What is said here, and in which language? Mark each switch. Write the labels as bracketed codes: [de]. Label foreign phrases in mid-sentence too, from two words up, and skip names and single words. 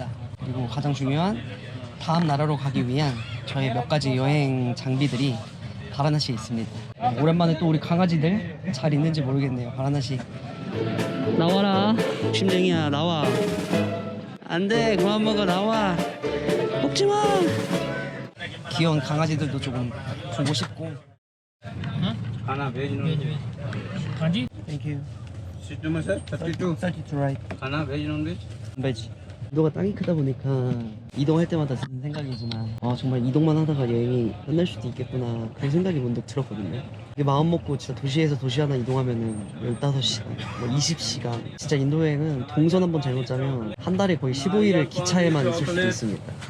[ko] 그리고 가장 중요한 다음 나라로 가기 위한 저의 몇 가지 여행 장비들이 바라나시에 있습니다. 오랜만에 또 우리 강아지들 잘 있는지 모르겠네요. 바라나시 나와라. 심쟁이야 나와. 안돼 그만 먹어 나와. 먹지마. 귀여운 강아지들도 조금 보고 싶고. [hi] खाना भेज नो हाँ जी [en] Thank you. seat number sir 32 32 right. [hi] खाना भेज नॉन भेज [ko] 베지. 인도가 땅이 크다 보니까 이동할 때마다 드는 생각이지만 정말 이동만 하다가 여행이 끝날 수도 있겠구나 그런 생각이 문득 들었거든요. 이게 마음 먹고 진짜 도시에서 도시 하나 이동하면은 15시간, 뭐 20시간. 진짜 인도 여행은 동선 한번 잘못 짜면 한 달에 거의 15일을 기차에만 있을 수도 있습니다.